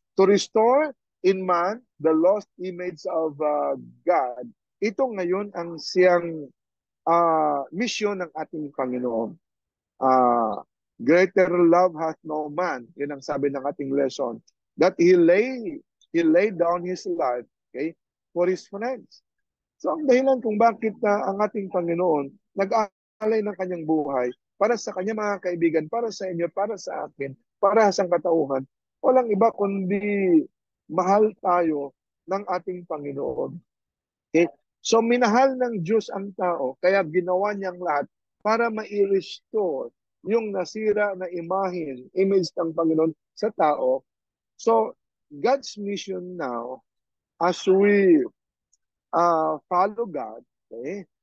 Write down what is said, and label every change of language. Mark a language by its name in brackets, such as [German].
[English] To restore in man the lost image of God. [Filipino] Ito ngayon ang siyang mission ng ating Panginoon. [English] Greater love hath no man, [Filipino] yun ang sabi ng ating lesson, [English] that he laid down his life, okay, for his friends. [Filipino] So ang dahilan kung bakit ang ating Panginoon nag-aalay ng kanyang buhay para sa kanyang mga kaibigan, para sa inyo, para sa akin, para sa katauhan, walang iba kundi mahal tayo ng ating Panginoon. Okay? So minahal ng Diyos ang tao, kaya ginawa niyang lahat para ma-restore yung nasira na image ng Panginoon sa tao. [English] So God's mission now, as we follow God, okay?